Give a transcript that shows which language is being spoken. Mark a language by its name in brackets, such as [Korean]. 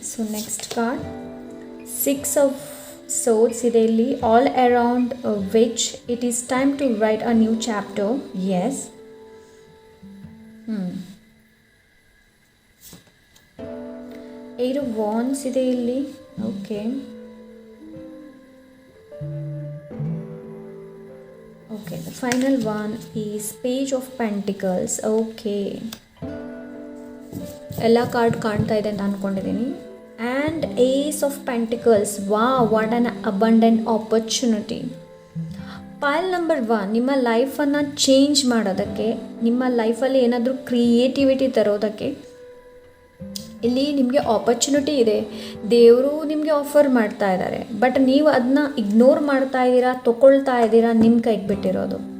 [Kannada] So next card 6 of Swords ಇದೆ ಇಲ್ಲಿ. [English] All around which it is time to write a new chapter. Yes. [Kannada] 8 of Wands ಇದೆ ಇಲ್ಲಿ. [English] Okay. The final one is Page of Pentacles. Okay. [Kannada] ಎಲ್ಲ card ಕಾಣ್ತಾ ಇದೆ ಅಂತ ಅಂದ್ಕೊಂಡಿದ್ದೀನಿ. [English] And Ace of Pentacles. Wow, what an abundant opportunity. [Kannada] ಪೈಲ್ number 1, ನಿಮ್ಮ ಲೈಫನ್ನು change ಮಾಡೋದಕ್ಕೆ, ನಿಮ್ಮ ಲೈಫಲ್ಲಿ ಏನಾದರೂ ಕ್ರಿಯೇಟಿವಿಟಿ ತರೋದಕ್ಕೆ ಇಲ್ಲಿ ನಿಮಗೆ ಆಪರ್ಚುನಿಟಿ ಇದೆ. ದೇವರು ನಿಮಗೆ ಆಫರ್ ಮಾಡ್ತಾ ಇದ್ದಾರೆ, ಬಟ್ ನೀವು ಅದನ್ನ ಇಗ್ನೋರ್ ಮಾಡ್ತಾ ಇದ್ದೀರಾ, ತಗೊಳ್ತಾ ಇದ್ದೀರಾ, ನಿಮ್ಮ ಕೈಗೆ ಬಿಟ್ಟಿರೋದು.